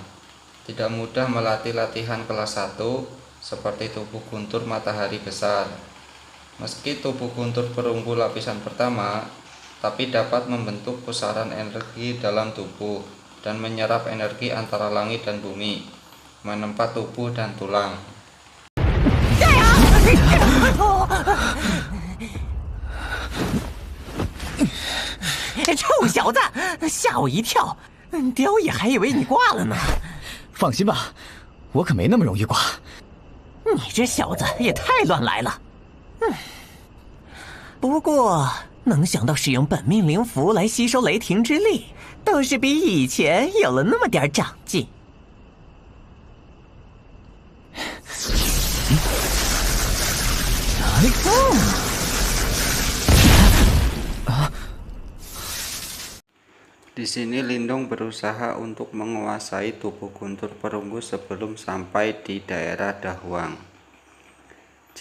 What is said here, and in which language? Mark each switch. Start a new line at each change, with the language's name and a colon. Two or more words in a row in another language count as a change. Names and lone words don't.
Indonesian: Tidak mudah melatih latihan kelas 1 seperti tubuh guntur matahari besar. Meski tubuh guntur perunggu lapisan pertama, tapi dapat membentuk pusaran energi dalam tubuh dan menyerap energi antara langit dan bumi, menempa tubuh dan tulang.
Chinese: 臭小子，吓我一跳，雕爷还以为你挂了呢。放心吧，我可没那么容易挂。你这小子也太乱来了。不过能想到使用本命灵符来吸收雷霆之力，倒是比以前有了那么点长进。
Indonesian: Di sini Lindong berusaha untuk menguasai tubuh guntur perunggu sebelum sampai di daerah Dahuang.